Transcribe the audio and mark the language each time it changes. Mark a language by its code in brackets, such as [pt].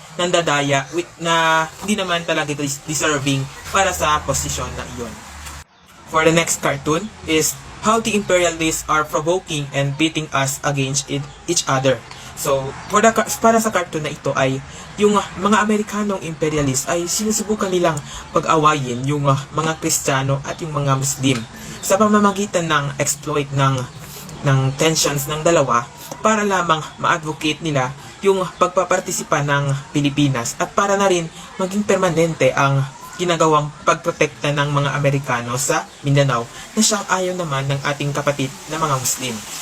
[tl] nandadaya na hindi naman talaga deserving para sa posisyon na iyon. [en] For the next cartoon is how the imperialists are provoking and pitting us against each other. [tl] So, para sa cartoon na ito ay yung mga Amerikanong imperialist ay sinusubukan nilang pag-awayin yung mga Kristiyano at yung mga Muslim sa pamamagitan ng exploit ng tensions ng dalawa para lamang ma-advocate nila yung pagpapartisipa ng Pilipinas at para na rin maging permanente ang ginagawang pagprotekta ng mga Amerikano sa Mindanao na siyang ayaw naman ng ating kapatid na mga Muslim.